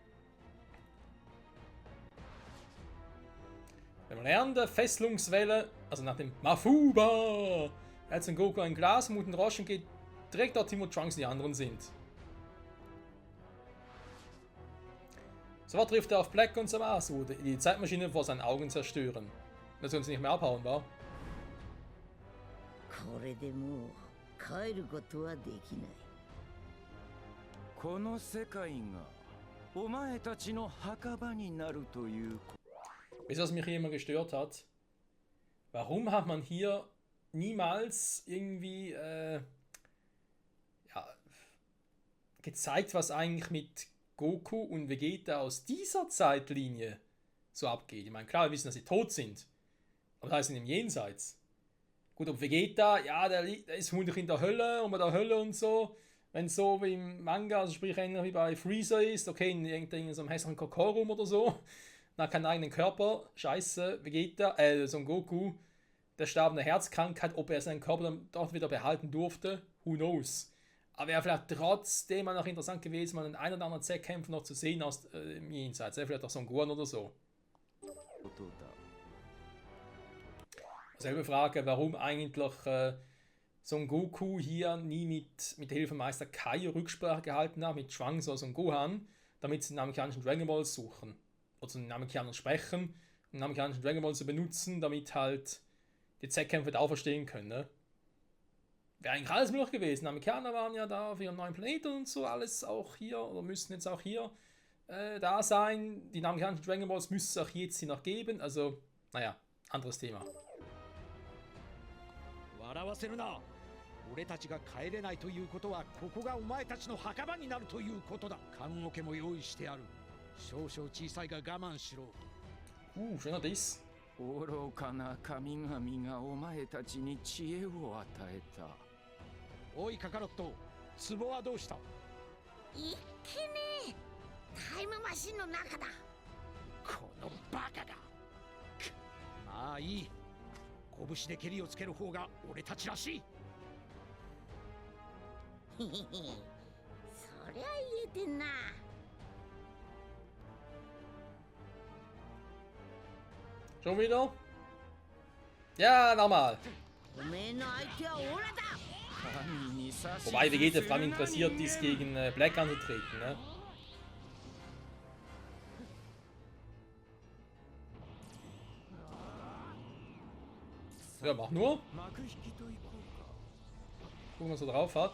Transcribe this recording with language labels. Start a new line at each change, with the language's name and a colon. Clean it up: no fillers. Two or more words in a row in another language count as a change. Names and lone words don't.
German: Wenn man lernt, der Fesselungswelle, also nach dem Mafuba, hält Son Goku ein Glas, Muten Roshi und geht direkt dorthin, wo Trunks und die anderen sind. Sofort trifft er auf Black und Zamasu, die die Zeitmaschine vor seinen Augen zerstören. Dass sie uns nicht mehr abhauen, wa?
Japanese: これでもう帰ることはできないこの世界がお前たちの墓場になるという
German: Weißt du, was mich hier immer gestört hat? Warum hat man hier niemals irgendwie ja, gezeigt, was eigentlich mit Goku und Vegeta aus dieser Zeitlinie so abgeht? Ich meine, klar, wir wissen, dass sie tot sind. Aber das heißt in dem Jenseits. Gut, ob Vegeta, ja, der ist vermutlich in der Hölle und bei der Hölle und so. Wenn es so wie im Manga, also sprich ähnlich wie bei Freezer ist, okay, in so einem hässlichen Kokorum oder so, dann keinen eigenen Körper, scheiße, Vegeta, Son Goku, der starb an einer Herzkrankheit, ob er seinen Körper dann dort wieder behalten durfte,
English: who knows.
German: Aber wäre vielleicht trotzdem mal noch interessant gewesen, mal einen oder anderen Z-Kämpfer noch zu sehen aus im Jenseits, vielleicht auch Son Gohan oder so. Selbe Frage, warum eigentlich Son Goku hier nie mit der Hilfe Meister Kai Rücksprache gehalten hat, mit Trunks oder Son Gohan, damit sie den amerikanischen Dragon Ball suchen. Oder den Amerikanern sprechen, um den amerikanischen Dragon Ball zu benutzen, damit halt die Z-Kämpfer da auferstehen können. Ne? Wäre eigentlich alles möglich gewesen. Die Amerikaner waren ja da für ihren neuen Planeten und so, alles auch hier, oder müssten jetzt auch hier da sein. Die amerikanischen Dragon Balls müsste es auch jetzt hier noch geben. Also, naja, anderes Thema.
Japanese: 笑わせるな。俺たちが帰れないということはここがお前たちの墓場になるということだ。棺桶も用意してある。少々小さいが我慢しろ。
German: schöner Diss.
Japanese: 愚かな神々がお前たちに知恵を与えた。おいカカロット、壺はどうした？いっけねえ。タイムマシンの中だ。このバカが。まあいい。拳で蹴りをつける方が俺たちらしい。へへへ。そりゃ言えてんな。
German: Schon wieder? Ja, nochmal. おめえの相手はオラだ。 Wobei Vegeta vor allem interessiert ist, gegen Black anzutreten, ne? Ja, mach nur. Gucken, was er drauf hat.